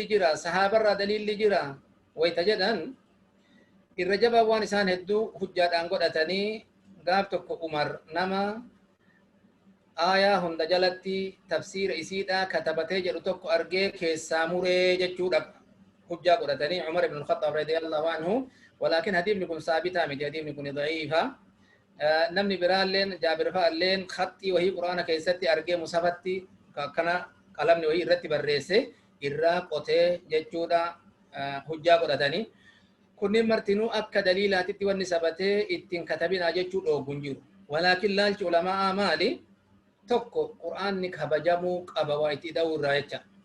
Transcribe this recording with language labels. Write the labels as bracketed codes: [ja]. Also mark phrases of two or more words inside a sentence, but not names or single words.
[om] jira sahaabarraa daliilli jira wayta jedhan irra jabaa waan isaan hedduu hujjaadhaan godhatanii gaaf tokko umar nama aayaa hunda jalatti tafsiira isiidha katabatee jedhu tokko argee keessaa muree jechuudha hujjaa godhatanii Umar ibn al-Khattab [ar] رضي الله عنه [om] walakin hadiifni kun saabitaa miti hadiifni kun da'iifa namni biraalleen Jaabir fa'alleen khatti wahii quraana keessatti argee musafatti kana qalamni wahii irratti barreesse irraa qotee jechuudha hujjaa godhatanii kunniin martinuu akka daliilaatitti wanni sabatee ittiin katabinaa jechuu dhoogun jiru walakin laalchi ulamaa maali tokko quraanni kabajamuu qaba waa itti dha'uu irraa jecha